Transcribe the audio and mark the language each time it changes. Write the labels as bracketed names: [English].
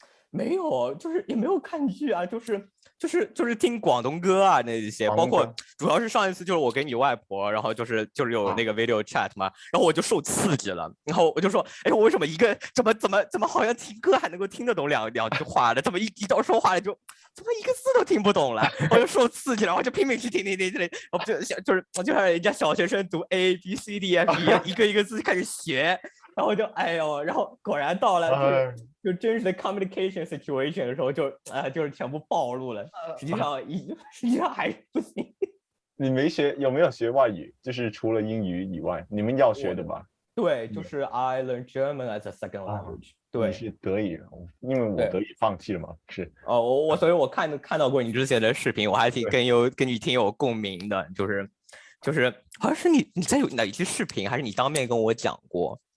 [Chinese] 没有，就是也没有看剧啊，就是听广东歌啊那些，包括主要是上一次就是我跟你外婆，然后就是有那个 video chat 嘛，然后我就受刺激了，然后我就说，哎，我为什么一个怎么好像听歌还能够听得懂两句话的，怎么一到说话了就怎么一个字都听不懂了，我就受刺激了，我就拼命去听，我就像人家小学生读 A B C D F E 一个一个字开始学。然后就然后果然到了就真实的 [English] communication situation [Chinese] 的时候就是全部暴露了，实际上还是不行。你有没有学外语？就是除了英语以外，你们要学的吧？对，就是 [English] I learned German as a second language。 [Chinese] 对，你是德语，因为我德语放弃了嘛，是。所以我看到过你之前的视频，我还挺跟你挺有共鸣的，就是好像是你在有哪一期视频，还是你当面跟我讲过？